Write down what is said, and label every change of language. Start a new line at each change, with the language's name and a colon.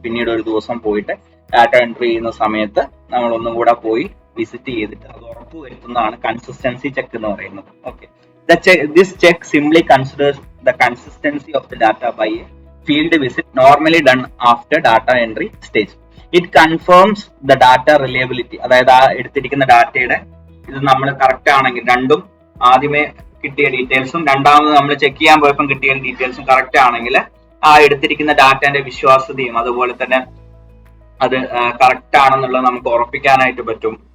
Malayalam: പിന്നീട് ഒരു ദിവസം പോയിട്ട് ഡാറ്റ എൻട്രി ചെയ്യുന്ന സമയത്ത് നമ്മൾ ഒന്നും കൂടെ പോയി വിസിറ്റ് ചെയ്തിട്ട് അത് ഉറപ്പ് വരുത്തുന്നതാണ് കൺസിസ്റ്റൻസി ചെക്ക് എന്ന് പറയുന്നത്.
English: Okay, this check simply considers the consistency of the data by a field visit normally done after data entry stage. It confirms the data reliability.
Malayalam: അതായത് ആ എടുത്തിരിക്കുന്ന ഡാറ്റയുടെ ഇത് നമ്മൾ കറക്റ്റ് ആണെങ്കിൽ, രണ്ടും ആദ്യമേ കിട്ടിയ ഡീറ്റെയിൽസും രണ്ടാമത് നമ്മൾ ചെക്ക് ചെയ്യാൻ പോയപ്പോൾ കിട്ടിയ ഡീറ്റെയിൽസും കറക്റ്റ് ആണെങ്കിൽ ആ എടുത്തിരിക്കുന്ന ഡാറ്റന്റെ വിശ്വാസ്യതയും അതുപോലെ തന്നെ അത് കറക്റ്റ് ആണെന്നുള്ളത് നമുക്ക് ഉറപ്പിക്കാനായിട്ട് പറ്റും.